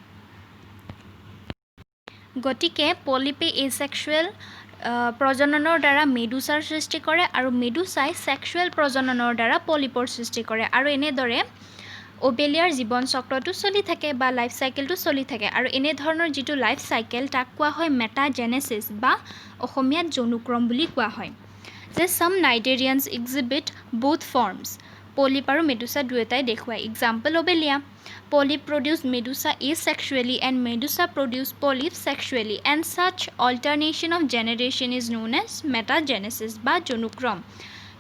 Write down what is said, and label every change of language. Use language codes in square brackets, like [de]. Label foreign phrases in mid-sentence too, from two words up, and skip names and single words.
[as] গতিকে পলিপে এছেক্সুৱেল প্ৰজননৰ দ্বাৰা মেডুছাৰ সৃষ্টি কৰে, আৰু মেডুছাই ছেক্সুৱেল প্ৰজননৰ দ্বাৰা পলিপৰ সৃষ্টি কৰে, আৰু এনেদৰে ওবেলিয়াৰ জীৱন চক্ৰটো চলি থাকে বা [en] life cycle [as] চলি থাকে। আৰু এনেধৰণৰ যিটো [en] life cycle [as] তাক কোৱা হয় মেটাজেনেচিছ বা অসমীয়াত যৌনুক্ৰম বুলি কোৱা হয়। যে [en] some Cnidarians exhibit both forms, [as] পলিপ আৰু মেডুছা দুয়োটাই দেখুৱায়। [en] Example Obelia, polyp produce medusa asexually and medusa produce polyp sexually, and such alternation of generation is known as metagenesis [as] বা যৌনুক্ৰম।